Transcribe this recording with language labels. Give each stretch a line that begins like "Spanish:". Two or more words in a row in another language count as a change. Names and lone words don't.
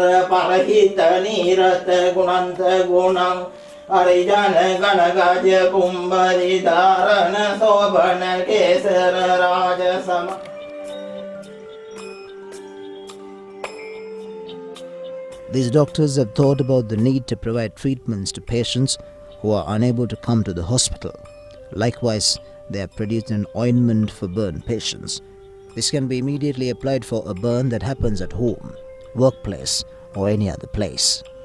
Sanskrit: परहित नीरत गुणंत गुणं हरिजन गण गज कुंभरि धारण शोभन केसर राज सम.
English: These doctors have thought about the need to provide treatments to patients who are unable to come to the hospital. Likewise, they have produced an ointment for burn patients. This can be immediately applied for a burn that happens at home, workplace, or any other place.